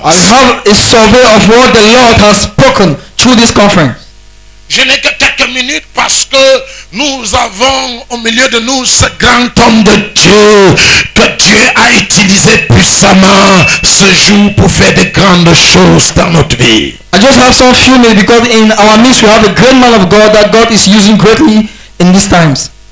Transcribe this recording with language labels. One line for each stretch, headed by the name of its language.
English: I'll have a survey of what the Lord has spoken through this conference.
French: Je n'ai que quelques minutes parce que nous avons au milieu de nous ce grand homme de Dieu que Dieu a utilisé puissamment. récemment ce jour pour faire de grandes choses dans notre vie.
English: I just have some few minutes because in our midst we have a great man of God that God is using greatly in these times.